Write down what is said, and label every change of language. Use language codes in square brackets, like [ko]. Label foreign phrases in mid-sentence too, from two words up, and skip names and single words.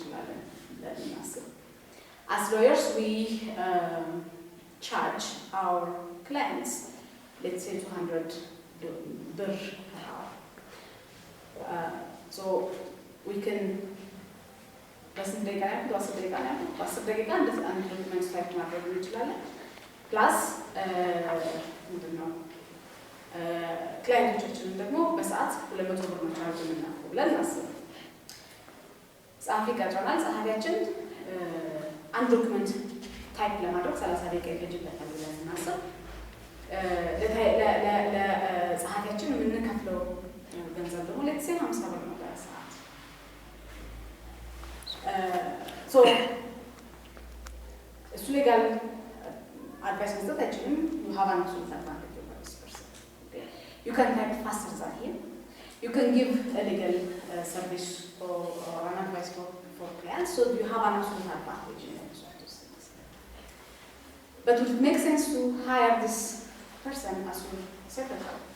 [en] as lawyers, we charge our clients, let's say $200 per hour. So we can plus [am] ክላይንቶቻችንን ደግሞ በሰዓት 200 ብር መቻል የምናውቀው ብለን እናስብ። ጸሐፊ ቀጥረናል። ጸሐፊያችን አንድ ዶክመንት ታይፕ ለማድረግ 30 ደቂቃ ይፈጅበታል ብለን እናስብ። ለጸሐፊያችን የምንከፍለው ገንዘብ ደግሞ [en] let's say [am] 50 ብር ነው በሰዓት። [en] So, [am] እሱ ሌጋል አድቫይስ መስጠት አይችልም። [en] You have an absolute advantage over this person. Okay? You can type faster than him. You can give a legal service or an advice for clients, so you have an absolute advantage in those things. But would it make sense to hire this person as your secretary?